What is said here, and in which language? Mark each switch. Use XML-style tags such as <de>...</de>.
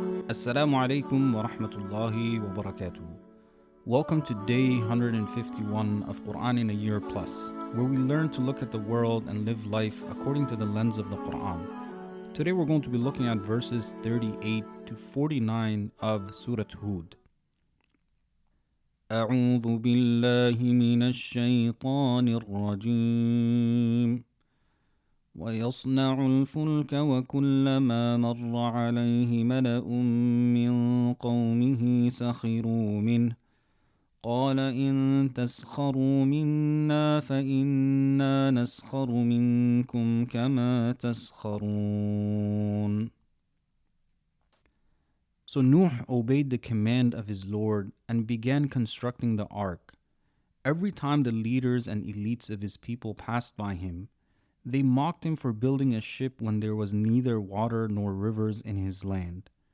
<ar>السلام عليكم ورحمة الله وبركاته.</ar> <en>Welcome to day 151 of Quran in a Year Plus, where we learn to look at the world and live life according to the lens of the Quran. Today we're going to be looking at verses 38 to 49 of Surah Hud.</en> <ar>أعوذ بالله من الشيطان الرجيم ويصنع الفلك وكلما مر عليه ملأ من قومه سخروا منه قال إن تسخروا منا فإنا نسخر منكم كما تسخرون.</ar> <en>So Nuh obeyed the command of his Lord and began constructing the ark. Every time the leaders and elites of his people passed by him, they mocked him for building a ship when there was neither water nor rivers in his land.</en>